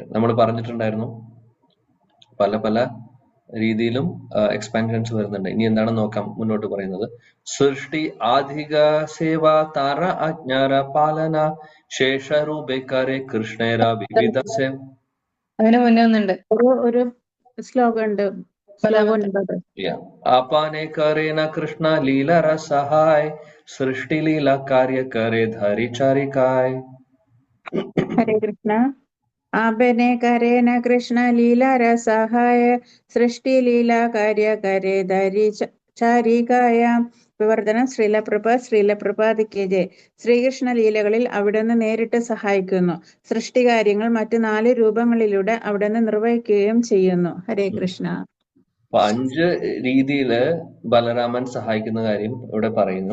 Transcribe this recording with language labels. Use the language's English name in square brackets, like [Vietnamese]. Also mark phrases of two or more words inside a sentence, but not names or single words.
[Malayalam] നമ്മൾ പറഞ്ഞിട്ടുണ്ടായിരുന്നു പല പല രീതിയിലും എക്സ്പാൻഷൻസ് വരുന്നുണ്ട്. ഇനി എന്താണെന്ന് നോക്കാം. മുന്നോട്ട് പറയുന്നത്, [Bangla] সৃষ্টি আধিক সেবা তার আজ্ঞার পালন শেষরূপেকারে কৃষ্ণের বিবিধ সেবা. [Malayalam] അതിന് മുന്നേ ഒന്നുണ്ട്, ഒരു ശ്ലോകം ഉണ്ട്. [Bangla] আপানে করে ন কৃষ্ণ লীলা রসহায় সৃষ্টি লীলা কার্য করে ধরি চারিকায়. हरे कृष्ण. আপনে করে ন কৃষ্ণ লীলা রসহায় সৃষ্টি লীলা কার্য করে ধরি চারিকায়. [Malayalam] വിവർത്തനം ശ്രീലപ്രഭാത് കെ ജെ. ശ്രീകൃഷ്ണ ലീലകളിൽ അവിടുന്ന് നേരിട്ട് സഹായിക്കുന്നു. സൃഷ്ടികാര്യങ്ങൾ മറ്റു 4 രൂപങ്ങളിലൂടെ അവിടുന്ന് നിർവഹിക്കുകയും ചെയ്യുന്നു. ഹരേ കൃഷ്ണ. 5 രീതിയില് ബലരാമൻ സഹായിക്കുന്ന കാര്യം ഇവിടെ പറയുന്നു.